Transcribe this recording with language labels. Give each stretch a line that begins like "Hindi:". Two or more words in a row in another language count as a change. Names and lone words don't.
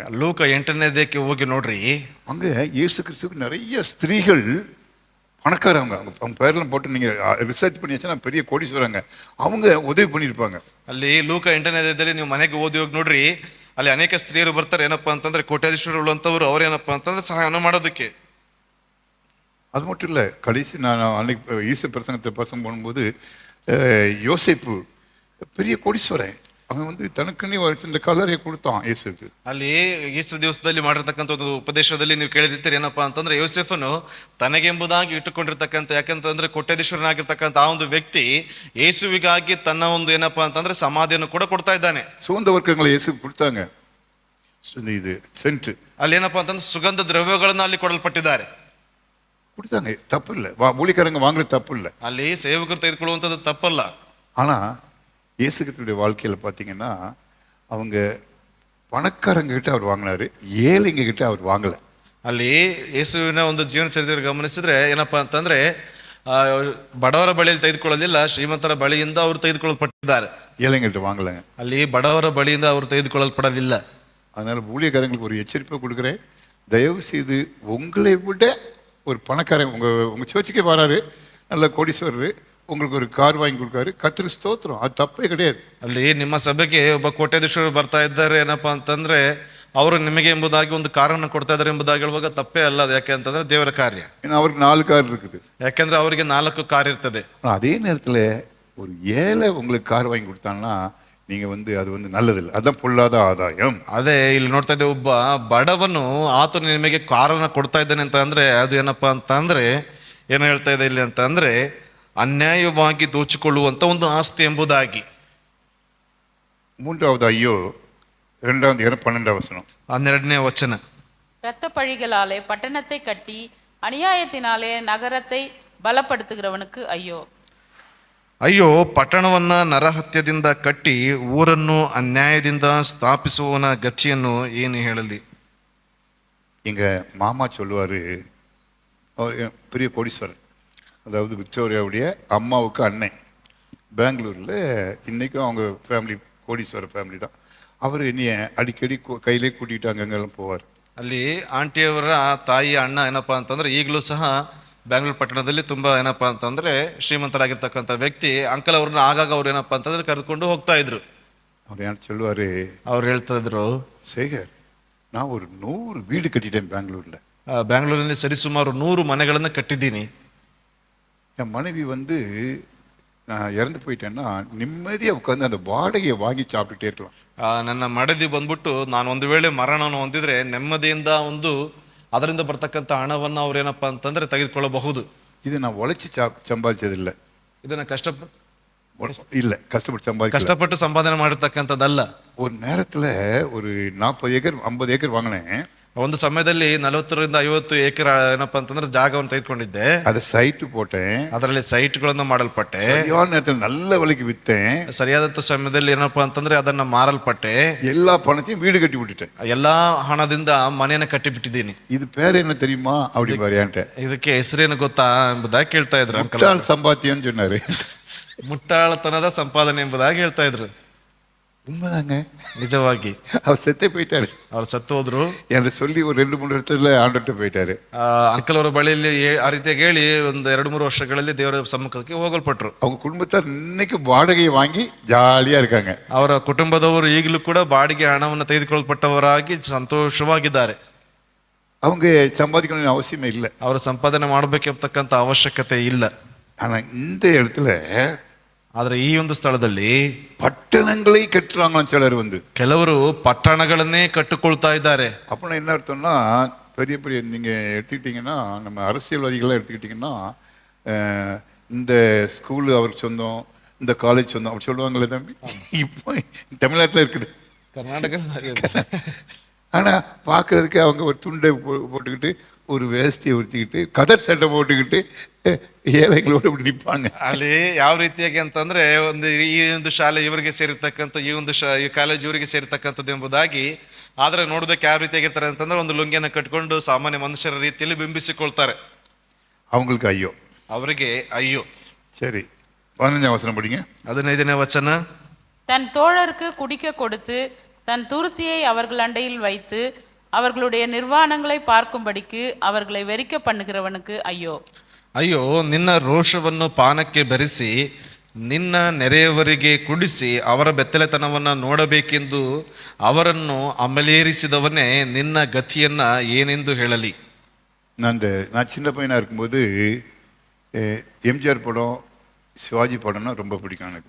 Kannada: ಲೂಕ 8ನೇ ಅಧ್ಯಾಯಕ್ಕೆ ಹೋಗಿ ನೋಡ್ರಿ.
Tamil: அங்கே இயேசு கிறிஸ்துவுக்கு நிறைய ஸ்திரீகள் பணக்காரவங்க, அவங்க பேரெல்லாம் போட்டு நீங்கள் ரிசர்ச் பண்ணியாச்சுன்னா பெரிய கோடீஸ்வரங்க, அவங்க உதவி பண்ணியிருப்பாங்க.
Kannada: ಅಲ್ಲಿ ಲೂಕ 8ನೇ ಅಧ್ಯಾಯದಲ್ಲಿ ನೀವು ಮನೆಗೆ ಓದಿ ಹೋಗಿ ನೋಡ್ರಿ, ಅಲ್ಲಿ ಅನೇಕ ಸ್ತ್ರೀಯರು ಬರ್ತಾರೆ. ಏನಪ್ಪಾ ಅಂತಂದ್ರೆ ಕೋಟ್ಯಾಧೀಶ್ವರರು ಉಳ್ಳಂಥವ್ರು, ಅವ್ರೇನಪ್ಪಾ ಅಂತಂದ್ರೆ ಸಹಾಯನ ಮಾಡೋದಕ್ಕೆ.
Tamil: அது மட்டும் இல்லை, கடைசி நான் அன்னைக்கு ஈஸ்டர் பிரசங்கத்தை பசங்க போகும்போது யோசேப்பு பெரிய கோடீஸ்வரன், அவன் வந்து தனக்குன்னே இந்த கலரையை கொடுத்தான் இயேசுக்கு.
Kannada: ಅಲ್ಲಿ ಈಸ್ಟರ್ ದಿವಸದಲ್ಲಿ ಮಾಡಿರ್ತಕ್ಕಂಥ ಒಂದು ಉಪದೇಶದಲ್ಲಿ ನೀವು ಕೇಳಿರ್ತೀರಿ. ಏನಪ್ಪಾ ಅಂತಂದ್ರೆ ಯೋಸೇಫನು ತನಗೆಂಬುದಾಗಿ ಇಟ್ಟುಕೊಂಡಿರ್ತಕ್ಕಂಥ, ಯಾಕಂತಂದ್ರೆ ಕೋಟ್ಯಾಧೀಶ್ವರನಾಗಿರ್ತಕ್ಕಂಥ ಆ ಒಂದು ವ್ಯಕ್ತಿ ಯೇಸುವಿಗಾಗಿ ತನ್ನ ಒಂದು ಏನಪ್ಪಾ ಅಂತಂದ್ರೆ ಸಮಾಧಿಯನ್ನು ಕೂಡ ಕೊಡ್ತಾ ಇದ್ದಾನೆ.
Tamil: சுகந்த வர்க்கங்களை இயேசுக்கு கொடுத்தாங்க. இது சென்ட்,
Kannada: ಅಲ್ಲಿ ಏನಪ್ಪಾ ಅಂತಂದ್ರೆ ಸುಗಂಧ ದ್ರವ್ಯಗಳನ್ನ ಅಲ್ಲಿ ಕೊಡಲ್ಪಟ್ಟಿದ್ದಾರೆ.
Tamil: கொடுத்தாங்க, தப்பு இல்லை. ஊழியக்காரங்க வாங்குறது தப்பு இல்லை.
Kannada: ಅಲ್ಲಿ ಸೇವಕರು ತೆಗೆದುಕೊಳ್ಳುವಂಥದ್ದು ತಪ್ಪಲ್ಲ.
Tamil: ஆனால் இயேசு கிறிஸ்துவுடைய வாழ்க்கையில் பார்த்தீங்கன்னா அவங்க பணக்காரங்க கிட்ட அவர் வாங்கினாரு, ஏழைங்க கிட்ட அவர் வாங்கல.
Kannada: ಅಲ್ಲಿ ಯೇಸುವಿನ ಒಂದು ಜೀವನ ಚರಿತ್ರೆ ಗಮನಿಸಿದ್ರೆ ಏನಪ್ಪಾ ಅಂತಂದ್ರೆ ಬಡವರ ಬಳಿಯಲ್ಲಿ ತೆಗೆದುಕೊಳ್ಳಲಿಲ್ಲ, ಶ್ರೀಮಂತರ ಬಳಿಯಿಂದ ಅವರು ತೆಗೆದುಕೊಳ್ಳಲ್ಪಟ್ಟಿದ್ದಾರೆ.
Tamil: ஏழைங்க கிட்ட வாங்கலைங்க.
Kannada: ಅಲ್ಲಿ ಬಡವರ ಬಳಿಯಿಂದ ಅವರು ತೆಗೆದುಕೊಳ್ಳಲ್ಪಡಲಿಲ್ಲ.
Tamil: அதனால ஊழியக்காரங்களுக்கு ஒரு எச்சரிப்பை கொடுக்குறேன், தயவு செய்து உங்களை விட ஒரு பணக்காரன் உங்க சர்ச்சுக்கே வராரு, நல்ல கோடீஸ்வரர், உங்களுக்கு ஒரு கார் வாங்கி கொடுக்காரு, கர்த்தருக்கு ஸ்தோத்திரம், அது தப்பே கிடையாது.
Kannada: ಅಲ್ಲಿ ನಿಮ್ಮ ಸಭೆಗೆ ಒಬ್ಬ ಕೋಟ್ಯಾಧೀಶರು ಬರ್ತಾ ಇದ್ದಾರೆ ಏನಪ್ಪಾ ಅಂತಂದ್ರೆ ಅವರು ನಿಮಗೆ ಎಂಬುದಾಗಿ ಒಂದು ಕಾರನ್ನು ಕೊಡ್ತಾ ಇದ್ದಾರೆ ಎಂಬುದಾಗಿ ಹೇಳುವಾಗ ತಪ್ಪೇ ಅಲ್ಲ. ಅದು ಯಾಕೆ ಅಂತಂದ್ರೆ ದೇವರ ಕಾರ್ಯ.
Tamil: ஏன்னா அவருக்கு 4 கார் இருக்குது.
Kannada: ಯಾಕೆಂದ್ರೆ ಅವರಿಗೆ 4 ಕಾರ್ ಇರ್ತದೆ.
Tamil: அதே நேரத்தில் ஒரு ஏழை உங்களுக்கு கார் வாங்கி கொடுத்தாங்கன்னா நீங்க அது நல்லதில்லை, அதுதான் பொல்லாத ஆதாயம்.
Kannada: ಅದೇ ಇಲ್ಲಿ ನೋಡ್ತಾ ಇದ್ದೆ, ಒಬ್ಬ ಬಡವನು ಆತನು ನಿಮಗೆ ಕಾರನ್ನ ಕೊಡ್ತಾ ಇದ್ದಾನೆ ಅಂತ ಅಂದ್ರೆ ಅದು ಏನಪ್ಪಾ ಅಂತ ಅಂದ್ರೆ ಏನು ಹೇಳ್ತಾ ಇದೆ ಇಲ್ಲಿ ಅಂತ ಅಂದ್ರೆ ಅನ್ಯಾಯವಾಗಿ ದೋಚಿಕೊಳ್ಳುವಂತ ಒಂದು ಆಸ್ತಿ ಎಂಬುದಾಗಿ.
Tamil: 3வது ஐயோ 2வது அதிகாரம் 12வது வசனம்.
Kannada: 12ನೇ ವಚನ.
Tamil: இரத்த பழிகளாலே பட்டணத்தை கட்டி அநியாயத்தினாலே நகரத்தை பலப்படுத்துகிறவனுக்கு ஐயோ.
Kannada: ಅಯ್ಯೋ, ಪಟ್ಟಣವನ್ನ ನರಹತ್ಯದಿಂದ ಕಟ್ಟಿ ಊರನ್ನು ಅನ್ಯಾಯದಿಂದ ಸ್ಥಾಪಿಸುವವನ ಗತಿಯನ್ನು ಏನು ಹೇಳಲಿ.
Tamil: எங்க மாமா சொல்லுவாரு, அவர் பெரிய கோடீஸ்வரர், அதாவது விக்டோரியாவுடைய அம்மாவுக்கு அண்ணன், பெங்களூரில் இன்றைக்கும் அவங்க ஃபேமிலி கோடீஸ்வரர் ஃபேமிலி தான். அவர் என்னைய அடிக்கடி கையிலே கூட்டிகிட்டு அங்கங்கெல்லாம் போவார்.
Kannada: ಅಲ್ಲಿ ಆಂಟಿಯವರ ತಾಯಿ ಅಣ್ಣ ಏನಪ್ಪಾ ಅಂತಂದ್ರೆ ಈಗಲೂ ಸಹ ಬೆಂಗಳೂರು ಪಟ್ಟಣದಲ್ಲಿ ತುಂಬಾ ಏನಪ್ಪಾ ಅಂತಂದ್ರೆ ಶ್ರೀಮಂತರಾಗಿರ್ತಕ್ಕಂಥ ವ್ಯಕ್ತಿ ಅಂಕಲ್ ಅವ್ರನ್ನ ಆಗಾಗ ಅವ್ರು ಏನಪ್ಪಾ ಅಂತಂದ್ರೆ ಕರೆದುಕೊಂಡು ಹೋಗ್ತಾ ಇದ್ರು.
Tamil: அவர் என்ன சொல்லுவார்,
Kannada: ಅವ್ರು ಹೇಳ್ತಾ ಇದ್ರು,
Tamil: சேகர், நான் ஒரு 100 வீடு கட்டிட்டேன் பெங்களூரில்.
Kannada: ಬೆಂಗಳೂರಿನಲ್ಲಿ ಸರಿಸುಮಾರು 100 ಮನೆಗಳನ್ನು ಕಟ್ಟಿದ್ದೀನಿ.
Tamil: என் மனைவி நான் இறந்து போயிட்டேன்னா நிம்மதியாக உட்காந்து அந்த வாடகையை வாங்கி சாப்பிட்டுட்டே இருக்கலாம்.
Kannada: ನನ್ನ ಮಡದಿ ಬಂದ್ಬಿಟ್ಟು ನಾನು ಒಂದು ವೇಳೆ ಮರಣವನ್ನು ಹೊಂದಿದ್ರೆ ನೆಮ್ಮದಿಯಿಂದ ಅದರಿಂದ ಬರ್ತಕ್ಕಂಥ ಹಣವನ್ನು ಅವ್ರೇನಪ್ಪ ಅಂತಂದ್ರೆ ತೆಗೆದುಕೊಳ್ಳಬಹುದು.
Tamil: இது நான் உழைச்சி சம்பாதிச்சதில்லை,
Kannada: ಇದನ್ನ
Tamil: கஷ்டப்பட்டு
Kannada: ಸಂಪಾದನೆ ಮಾಡಿರ್ತಕ್ಕಂಥದ್ದಲ್ಲ.
Tamil: ஒரு நேரத்தில் ஒரு 40 ஏக்கர் 50 ஏக்கர் வாங்கினேன்.
Kannada: ಒಂದು ಸಮಯದಲ್ಲಿ 40ರಿಂದ 50 ಏಕರ್ ಏನಪ್ಪಾ ಅಂತಂದ್ರೆ ಜಾಗವನ್ನು ತೆಗೆದುಕೊಂಡಿದ್ದೆ.
Tamil: அதை ಸೈಟ್ போட்டேன்,
Kannada: ಅದರಲ್ಲಿ ಸೈಟ್ಗಳನ್ನು ಮಾಡಲ್ಪಟ್ಟೆ.
Tamil: சரியான நேரத்தில் நல்ல விலைக்கு வித்தேன்.
Kannada: ಸರಿಯಾದಂತ ಸಮಯದಲ್ಲಿ ಏನಪ್ಪಾ ಅಂತಂದ್ರೆ ಅದನ್ನ ಮಾರಲ್ಪಟ್ಟೆ.
Tamil: எல்லா பணத்தையும் வீடு கட்டி விட்டுட்டேன்.
Kannada: ಎಲ್ಲಾ ಹಣದಿಂದ ಮನೆಯನ್ನ ಕಟ್ಟಿ ಬಿಟ್ಟಿದ್ದೀನಿ.
Tamil: இது பேர் என்ன தெரியுமா அப்படி பாரியான்ட்ட.
Kannada: ಇದಕ್ಕೆ ಹೆಸರೇನು ಗೊತ್ತಾ ಎಂಬುದಾಗಿ ಕೇಳ್ತಾ ಇದ್ರು ಅಂಕಲ್.
Tamil: முட்டாள் சம்பாத்தியம்னு சொன்னாரு.
Kannada: ಮುಟ್ಟಾಳತನದ ಸಂಪಾದನೆ ಎಂಬುದಾಗಿ ಹೇಳ್ತಾ ಇದ್ರು.
Tamil: உண்மைதாங்க,
Kannada: ನಿಜವಾಗಿ.
Tamil: அவர் செத்தே போயிட்டாரு,
Kannada: ಅವ್ರು ಸತ್ತು ಹೋದ್ರು.
Tamil: என்று சொல்லி ஒரு 2-3 இடத்துல ஆண்டுட்டு போயிட்டாரு.
Kannada: ಅಂಕಲ್ ಅವರ ಬಳಿಯಲ್ಲಿ ಆ ರೀತಿಯಾಗಿ ಹೇಳಿ ಒಂದು 2-3 ವರ್ಷಗಳಲ್ಲಿ ದೇವರ ಸಮ್ಮುಖಕ್ಕೆ ಹೋಗಲ್ಪಟ್ರು.
Tamil: அவங்க குடும்பத்தார் இன்னைக்கு வாடகையை வாங்கி ஜாலியா இருக்காங்க.
Kannada: ಅವರ ಕುಟುಂಬದವರು ಈಗಲೂ ಕೂಡ ಬಾಡಿಗೆ ಹಣವನ್ನು ತೆಗೆದುಕೊಳ್ಳಲ್ಪಟ್ಟವರಾಗಿ ಸಂತೋಷವಾಗಿದ್ದಾರೆ.
Tamil: அவங்க சம்பாதிக்கணும்னு அவசியமே இல்லை,
Kannada: ಅವರು ಸಂಪಾದನೆ ಮಾಡಬೇಕೆಂಬತಕ್ಕಂಥ ಅವಶ್ಯಕತೆ ಇಲ್ಲ.
Tamil: ஆனா இந்த இடத்துல
Kannada: ಆದ್ರೆ ಈ ಒಂದು ಸ್ಥಳದಲ್ಲಿ
Tamil: பட்டணங்களை கட்டுறாங்களாம் சிலர்.
Kannada: ಕೆಲವರು ಪಟ್ಟಣಗಳನ್ನೇ ಕಟ್ಟಿಕೊಳ್ತಾ ಇದ್ದಾರೆ.
Tamil: அப்படின்னா என்ன அர்த்தம்னா, பெரிய பெரிய நீங்க எடுத்துக்கிட்டீங்கன்னா, நம்ம அரசியல்வாதிகள்லாம் எடுத்துக்கிட்டீங்கன்னா, இந்த ஸ்கூலு அவருக்கு சொந்தம், இந்த காலேஜ் சொந்தம் அப்படி சொல்லுவாங்களே தம்பி. இப்போ தமிழ்நாட்டில் இருக்குது, ಕರ್ನಾಟಕ. ஆனா பார்க்கறதுக்கு அவங்க ஒரு துண்டை போட்டுக்கிட்டு ஒரு வேஷ்டியை உடுத்திக்கிட்டு கதர் சட்டை போட்டுக்கிட்டு ஏழைகளோடு இப்படி நிற்பாங்க.
Kannada: ಅಲ್ಲಿ ಯಾವ ರೀತಿಯಾಗಿ ಅಂತಂದ್ರೆ ಈ ಒಂದು ಶಾಲೆ ಇವರಿಗೆ ಸೇರಿರ್ತಕ್ಕಂಥ, ಈ ಕಾಲೇಜ್ ಇವರಿಗೆ ಸೇರಿರ್ತಕ್ಕಂಥದ್ದು ಎಂಬುದಾಗಿ. ಆದ್ರೆ ನೋಡೋದಕ್ಕೆ ಯಾವ ರೀತಿಯಾಗಿರ್ತಾರೆ ಅಂತಂದ್ರೆ ಒಂದು ಲುಂಗಿಯನ್ನು ಕಟ್ಕೊಂಡು ಸಾಮಾನ್ಯ ಮನುಷ್ಯರ ರೀತಿಯಲ್ಲಿ ಬಿಂಬಿಸಿಕೊಳ್ತಾರೆ.
Tamil: அவங்களுக்கு ஐயோ,
Kannada: ಅವರಿಗೆ ಅಯ್ಯೋ.
Tamil: சரி, 15வது வசனம் படிங்க.
Kannada: 15ನೇ ವಚನ.
Tamil: தன் தோழருக்கு குடிக்க கொடுத்து தன் துருத்தியை அவர்கள் அண்டையில் வைத்து அவர்களுடைய நிர்வாணங்களை பார்க்கும்படிக்கு அவர்களை வெறிக்க பண்ணுகிறவனுக்கு ஐயோ.
Kannada: ಅಯ್ಯೋ, ನಿನ್ನ ರೋಷವನ್ನು ಪಾನಕ್ಕೆ ಬೆರೆಸಿ ನಿನ್ನ ನೆರೆಯವರಿಗೆ ಕುಡಿಸಿ ಅವರ ಬೆತ್ತಲೆತನವನ್ನ ನೋಡಬೇಕೆಂದು ಅವರನ್ನು ಅಮಲೇರಿಸಿದವನೇ, ನಿನ್ನ ಗತಿಯನ್ನ ಏನೆಂದು ಹೇಳಲಿ.
Tamil: நான் சின்ன பையனாக இருக்கும்போது எம்ஜிஆர் படம், சிவாஜி படம்னா ரொம்ப பிடிக்கும் எனக்கு.